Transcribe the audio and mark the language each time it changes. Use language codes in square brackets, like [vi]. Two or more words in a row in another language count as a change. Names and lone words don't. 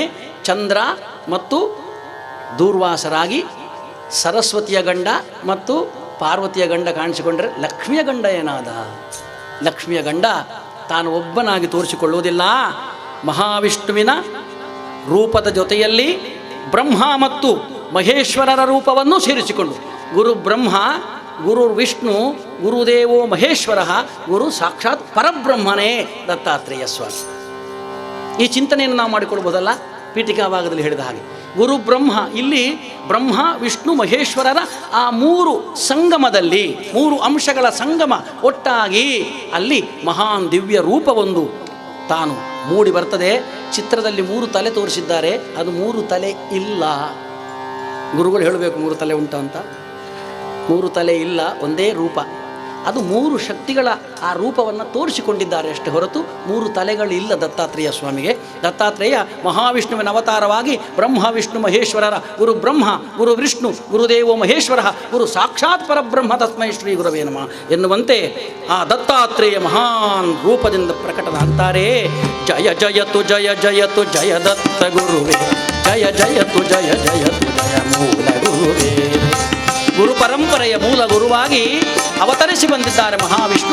[kn] ಚಂದ್ರ ಮತ್ತು ದೂರ್ವಾಸರಾಗಿ ಸರಸ್ವತಿಯ ಗಂಡ ಮತ್ತು ಪಾರ್ವತಿಯ ಗಂಡ ಕಾಣಿಸಿಕೊಂಡರೆ ಲಕ್ಷ್ಮಿಯ ಗಂಡ ಏನಾದ? ಲಕ್ಷ್ಮಿಯ ಗಂಡ ತಾನು ಒಬ್ಬನಾಗಿ ತೋರಿಸಿಕೊಳ್ಳುವುದಿಲ್ಲ. ಮಹಾವಿಷ್ಣುವಿನ ರೂಪದ ಜೊತೆಯಲ್ಲಿ ಬ್ರಹ್ಮ ಮತ್ತು ಮಹೇಶ್ವರರ ರೂಪವನ್ನು ಸೇರಿಸಿಕೊಂಡು [sa] ಗುರು ಬ್ರಹ್ಮ, ಗುರು ವಿಷ್ಣು, ಗುರುದೇವೋ ಮಹೇಶ್ವರ, ಗುರು ಸಾಕ್ಷಾತ್ [kn] ಪರಬ್ರಹ್ಮನೇ ದತ್ತಾತ್ರೇಯ ಸ್ವಾಮಿ. ಈ ಚಿಂತನೆಯನ್ನು ನಾವು ಮಾಡಿಕೊಳ್ಬೋದಲ್ಲ. ಪೀಠಿಕಾ ಭಾಗದಲ್ಲಿ ಹೇಳಿದ ಹಾಗೆ ಗುರು ಬ್ರಹ್ಮ, ಇಲ್ಲಿ ಬ್ರಹ್ಮ ವಿಷ್ಣು ಮಹೇಶ್ವರರ ಆ 3 ಸಂಗಮದಲ್ಲಿ 3 ಅಂಶಗಳ ಸಂಗಮ ಒಟ್ಟಾಗಿ ಅಲ್ಲಿ ಮಹಾನ್ ದಿವ್ಯ ರೂಪವೊಂದು ತಾನು ಮೂಡಿ ಬರ್ತದೆ. ಚಿತ್ರದಲ್ಲಿ 3 ತಲೆ ತೋರಿಸಿದ್ದಾರೆ, ಅದು 3 ತಲೆ ಇಲ್ಲ. ಗುರುಗಳು ಹೇಳಬೇಕು 3 ತಲೆ ಉಂಟು ಅಂತ. 3 ತಲೆ ಇಲ್ಲ, ಒಂದೇ ರೂಪ. ಅದು 3 ಶಕ್ತಿಗಳ ಆ ರೂಪವನ್ನು ತೋರಿಸಿಕೊಂಡಿದ್ದಾರೆ ಅಷ್ಟೇ ಹೊರತು 3 ತಲೆಗಳಿಲ್ಲ ದತ್ತಾತ್ರೇಯ ಸ್ವಾಮಿಗೆ. ದತ್ತಾತ್ರೇಯ ಮಹಾವಿಷ್ಣುವಿನ ಅವತಾರವಾಗಿ ಬ್ರಹ್ಮ ವಿಷ್ಣು ಮಹೇಶ್ವರರ [sa] ಗುರು ಬ್ರಹ್ಮ, ಗುರು ವಿಷ್ಣು, ಗುರುದೇವೋ ಮಹೇಶ್ವರ, ಗುರು ಸಾಕ್ಷಾತ್ ಪರಬ್ರಹ್ಮ ತಸ್ಮೈ ಶ್ರೀ ಗುರವೇ ನಮಃ [kn] ಎನ್ನುವಂತೆ ಆ ದತ್ತಾತ್ರೇಯ ಮಹಾನ್ ರೂಪದಿಂದ ಪ್ರಕಟನಾಗ್ತಾರೆ. ಜಯ ಜಯತು ಜಯ ಜಯತು ಜಯ ದತ್ತ ಗುರುವೇ, ಜಯ ಜಯತು ಜಯ ಜಯತು ಜಯ ಮೂಲ ಗುರುವೇ. ಗುರು ಪರಂಪರೆಯ ಮೂಲ ಗುರುವಾಗಿ ಅವತರಿಸಿ ಬಂದಿದ್ದಾರೆ ಮಹಾವಿಷ್ಣು.